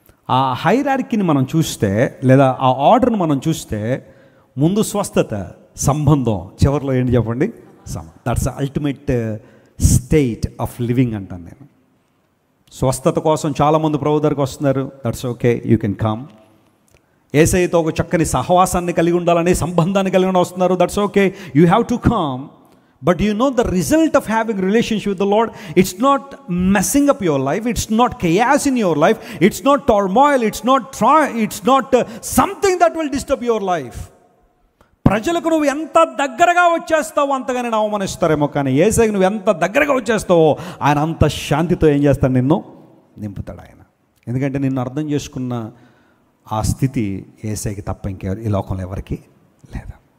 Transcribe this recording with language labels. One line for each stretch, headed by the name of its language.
Telugu: ఆ హైరార్కీని మనం చూస్తే, లేదా ఆ ఆర్డర్ని మనం చూస్తే, ముందు స్వస్థత, సంబంధం, చివరిలో ఏంటి చెప్పండి?
English: that's ultimate state of living
Telugu: అంటాను నేను. స్వస్థత కోసం చాలామంది ప్రభు దగ్గరికి వస్తున్నారు.
English: That's okay, you can come.
Telugu: యేసయ్యతో ఒక చక్కని సహవాసాన్ని కలిగి ఉండాలని, సంబంధాన్ని కలిగి వస్తున్నారు.
English: That's okay, you have to come. But you know the result of having relationship with the Lord, it's not messing up your life, it's not chaos in your life, it's not turmoil, it's not something that will disturb your life.
Telugu: ప్రజలకు నువ్వు ఎంత దగ్గరగా వచ్చేస్తావో అంతగా నేను అవమానిస్తారేమో, కానీ యేసయ్యకి నువ్వు ఎంత దగ్గరగా వచ్చేస్తావో ఆయన అంత శాంతితో ఏం చేస్తాడు? నిన్ను నింపుతాడు ఆయన. ఎందుకంటే నిన్ను అర్థం చేసుకున్న ఆ స్థితి యేసయ్యకి తప్ప ఇంకెవరు ఈ లోకంలో ఎవరికి లేదు.